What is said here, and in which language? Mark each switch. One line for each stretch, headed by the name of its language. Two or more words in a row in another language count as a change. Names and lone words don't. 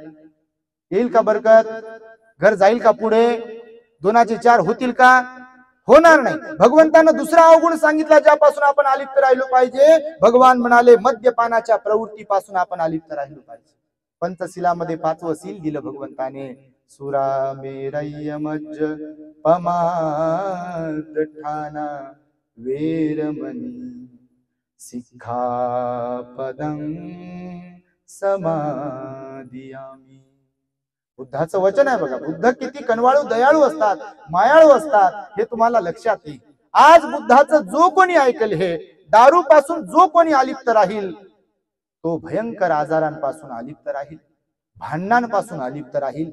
Marathi: येईल का बरकत? घर जाईल का पुढे? दोनाचे चार होतील का? होणार नाही. भगवंतानं दुसरा अवगुण सांगितला ज्यापासून आपण अलिप्त राहिलो पाहिजे. भगवान म्हणाले मद्यपानाच्या प्रवृत्तीपासून आपण अलिप्त राहिलो पाहिजे. पंचशिलामध्ये 5वं सील दिलं भगवंताने,
Pali: सुरा मेरय मज्ज पमाद ठाना वेरमणी सिक्खापदं समादियामि.
Marathi: बुद्धाचं वचन आहे बघा. बुद्ध किती कनवाळू दयाळू असतात, मायाळू असतात, हे तुम्हाला लक्षात येईल. आज बुद्धाचं जो कोणी ऐकेल, हे दारू पासून जो कोणी अलिप्त राहील, तो भयंकर आजारांपासून अलिप्त राहील, भांडणांपासून अलिप्त राहील.